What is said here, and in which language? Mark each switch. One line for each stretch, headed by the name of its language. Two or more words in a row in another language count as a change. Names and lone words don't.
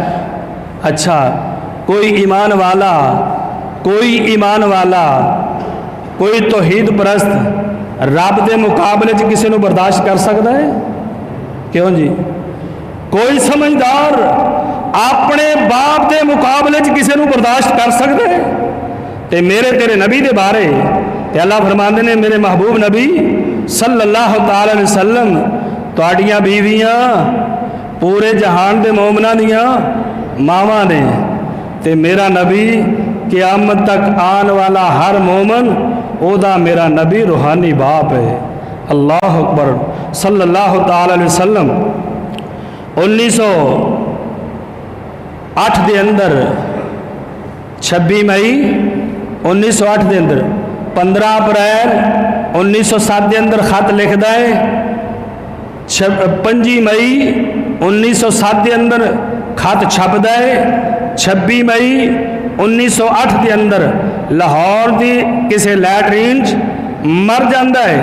Urdu: اچھا کوئی ایمان والا کوئی توحید پرست رب کے مقابلے کسی کو برداشت کر سکتا ہے? کیوں جی? کوئی سمجھدار اپنے باپ کے مقابلے کسی کو برداشت کر سکتا ہے?
Punjabi: تے میرے تیرے نبی کے بارے تے اللہ فرماتے نے میرے محبوب نبی
Arabic: صلى الله تعالى عليه وسلم
Punjabi: تہاڈیاں بیویاں پورے جہان کے مومنا دیاں ماواں نے تے میرا نبی قیامت تک آنے والا ہر مومن اودا میرا نبی روحانی باپ ہے.
Arabic: الله أكبر صلى الله تعالى عليه وسلم
Urdu: 1908 کے اندر 26 مئی 1908 کے اندر 15 اپریل 1907 کے اندر خط لکھتا ہے 5 مئی 1907 کے اندر خط چھپدا ہے 26 مئی 1908 کے اندر لاہور کی کسی لیٹرین مر جاتا ہے.